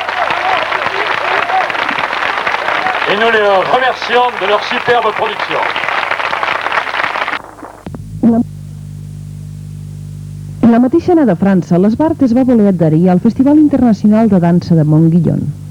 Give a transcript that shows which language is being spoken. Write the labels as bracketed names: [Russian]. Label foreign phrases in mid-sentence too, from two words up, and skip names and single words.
[French] Et nous les remercions de leur superbe production. [Catalan] La mateixa anada a França, l'Esbart es va voler adherir al Festival Internacional de Dansa de Montguillon.